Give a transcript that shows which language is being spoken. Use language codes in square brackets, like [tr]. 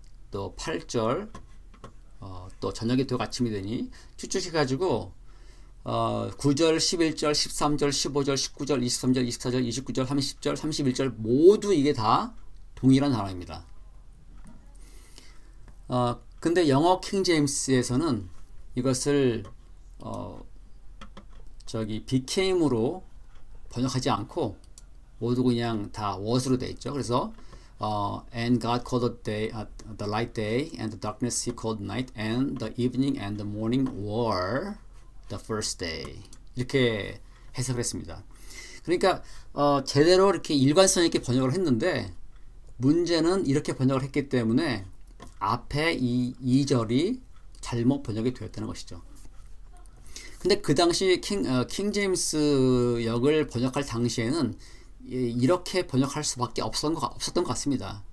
[ko] 또 8절 또 저녁이 되고 아침이 되니 쭉쭉 해가지고 9절, 11절, 13절, 15절, 19절, 23절, 24절, 29절, 30절, 31절 모두 이게 다 동일한 단어입니다. 근데 영어 킹 제임스에서는 이것을 became으로 번역하지 않고 모두 그냥 다 was로 되어 있죠. 그래서 [en] and God called the light day and the darkness he called night and the evening and the morning were the first day. [ko] 이렇게 해석을 했습니다. 그러니까 제대로 이렇게 일관성 있게 번역을 했는데 문제는 이렇게 번역을 했기 때문에 앞에 이 2절이 잘못 번역이 되었다는 것이죠. 근데 그 당시 킹 제임스 역을 번역할 당시에는 이렇게 번역할 수밖에 없었던 것 같습니다.